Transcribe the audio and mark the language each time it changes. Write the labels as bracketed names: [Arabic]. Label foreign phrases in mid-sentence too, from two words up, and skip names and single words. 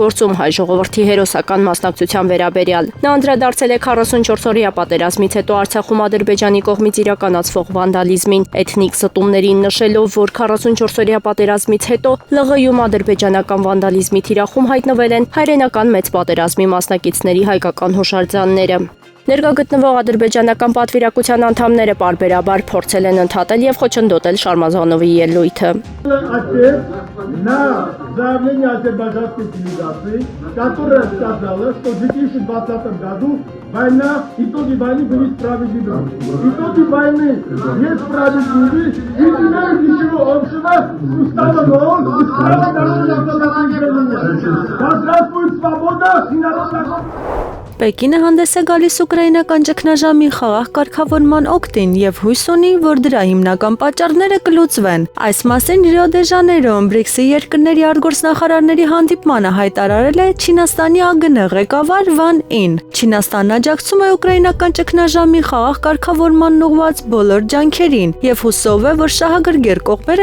[Armenian] գործում հայ ժողովրդի հերոսական մասնակցության վերաբերյալ։ Նա անդրադարձել է 44-օրյա պատերազմից հետո Արցախում Ադրբեջանի կողմից իրականացվող վանդալիզմին, էթնիկ զտումներին, նշելով, որ 44-օրյա պատերազմից հետո ԼՂ-ում ադրբեջանական վանդալիզմի թիրախում հայտնվել են հայրենական մեծ պատերազմի մասնակիցների հայկական հուշարձանները։ Ներկա գտնվող ադրբեջանական պատվիրակության անդամները պարբերաբար փորձել են ընդհատել եւ խոչընդոտել Շարմազանովի ելույթը։ [Russian] На заявление азербайджанской делегации, которая сказала, что в 2020 году итоги войны были справедливы. Итоги войны несправедливы, и теперь ничего общего с уставом ООН и с правом народного самоопределения. Да здравствует свобода и народная... [Armenian] Պեկինը հանդես է գալիս ուկրաինական ճգնաժամի խաղաղ կարգավորման օգտին եւ հույս ունի, որ դրա հիմնական պատճառները կլուծվեն։ Այս մասին Ռիո դե Ժանեյրոում BRICS-ի երկրների արտգործնախարարների հանդիպմանը հայտարարել է Չինաստանի ԱԳՆ ղեկավար Վան Ին։ Չինաստանն աջակցում է ուկրաինական ճգնաժամի խաղաղ կարգավորման ուղղված բոլոր ջանքերին եւ հուսով է, որ շահագրգիռ կողմերը